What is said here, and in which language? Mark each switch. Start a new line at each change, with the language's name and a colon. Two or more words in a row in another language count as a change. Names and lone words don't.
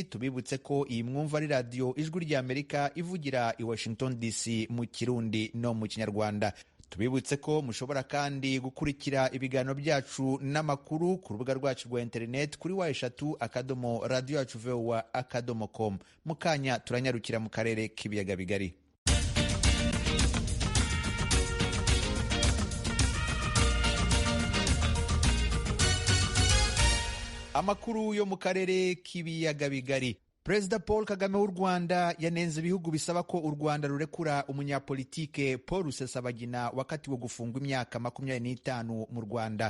Kinyarwanda: Tubibutse ko iyi mwumva ari radio Ijwi ry'Amerika ivugira i Washington DC mu Kirundi no mu Kinyarwanda. Tubibutse ko mushobora kandi gukurikira ibiganiro byacu n'amakuru ku rubuga rwacu rwa internet kuri wa3.radio.voa.com. Mukanya turanyarukira mu karere k'ibiyaga bigari. Amakuru yo mu karere k'ibiyaga bigari. Perezida Paul KAGAME w'u Rwanda yanenze ibihugu bisaba ko u Rwanda rurekura umunyapolitike Paul Rusesabagina wakatiwe gufungwa imyaka 25 mu Rwanda.